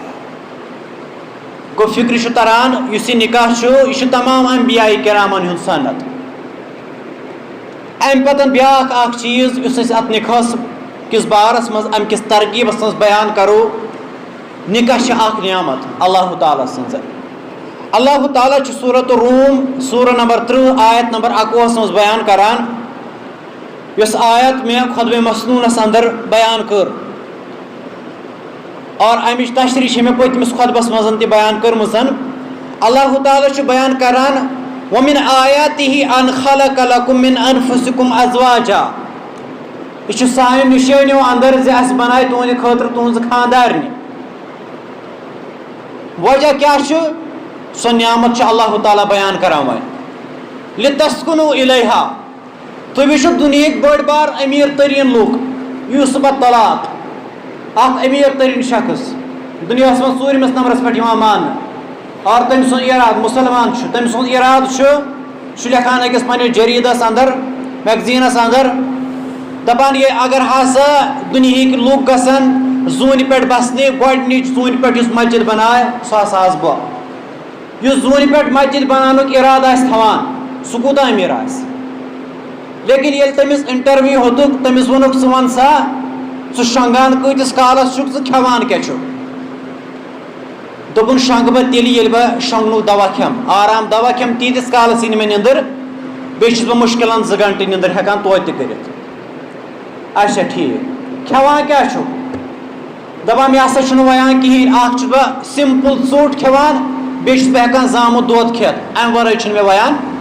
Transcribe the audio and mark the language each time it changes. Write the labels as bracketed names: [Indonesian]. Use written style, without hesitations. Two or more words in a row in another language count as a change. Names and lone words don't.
[Kashmiri] گوٚو فِکرِ چھُ تران یُس یہِ نکاح چھُ یہِ چھُ تمام انبیاء کرامن ہُنٛد سنت. امہِ پتہٕ بیاکھ اکھ چیٖز یُس أسۍ اتھ نکاحس کِس بارس منٛز امہِ کِس ترغیٖبس منٛز بیان کرو, نکاح چھِ اکھ نعمت اللہ تعالیٰ سٕنٛز. اللہ تعالیٰ چھُ سورۃ الروم سورہ نمبر 30 آیت نمبر 21 منٛز بیان کران, یۄس آیت مےٚ خۄطبہِ مسنوٗنس اندر بیان کٔر, اور امِچ تشریح چھِ مےٚ پٔتمِس خۄطبس منٛز تہِ بیان کٔرمٕژ. اللہ تعالیٰ چھُ بیان کران [Arabic] وَمِن آیاتِهِ أَنْ خَلَقَ لَكُم مِّنْ أَنفُسِكُمْ أَزْوَاجًا, [Kashmiri] یہِ چھُ سانہِ نِشٲنیو اندر زِ اَسہِ بنایہِ تُہنٛدِ خٲطرٕ تُہنٛزٕ خاندارنہِ. وجہ کیٛاہ چھُ؟ سۄ نعمت چھُ اللہ تعالیٰ بیان کران وۄنۍ [Arabic] لِتَسْکُنُوا إِلَيْہا. [Kashmiri] تُہۍ وٕچھِو دُنہِکۍ بٔڑۍ بار أمیٖر تریٖن لُکھ, یوٗسف الطلاق اکھ أمیٖر تریٖن شخص دُنیاہس منٛز 4مِس نمبرس پٮ۪ٹھ یِوان ماننہٕ, اور تٔمۍ سُنٛد اِرادٕ مُسلمان چھُ, تٔمۍ سُنٛد اِرادٕ چھُ لیکھان أکِس پننِس جریٖدس اندر میگزیٖنس اندر, دپان یہِ اگر ہسا دُنہِکۍ لُکھ گژھن زون پہ بسنے گۄڈنِچ زون پہ مسجد بنائے سُہ ہسا آس بہٕ یُس زون پہ مسجد بنانُک اِرادٕ آسہِ تھاوان سُہ کوٗتاہ أمیٖر آسہِ لیکن ییٚلہِ تٔمِس اِنٹرویو ہیوٚتُکھ تٔمِس ووٚنُکھ ژٕ وَن سا ژٕ شۄنٛگان کۭتِس کالس چھُکھ ژٕ کھٮ۪وان کیٛاہ چھُکھ دوٚپُن شۄنٛگہٕ بہٕ تیٚلہِ ییٚلہِ بہٕ شۄنٛگنُک دوا کھٮ۪مہٕ آرام دوا کھٮ۪مہٕ تیٖتِس کالس یی نہٕ مےٚ نِندٕر بیٚیہِ چھُس بہٕ مُشکِلن 2 گنٹہٕ نِندٕر ہٮ۪کان توتہِ تہِ کٔرِتھ اچھا ٹھیٖک کھٮ۪وان کیٛاہ چھُکھ دپان مےٚ ہسا چھُنہٕ وَیان کِہیٖنۍ اکھ چھُس بہٕ سِمپٕل ژوٚٹ کھٮ۪وان بیٚیہِ چھُس بہٕ ہٮ۪کان زامُت دۄد کھٮ۪تھ اَمہِ وَرٲے چھُنہٕ مےٚ وَیان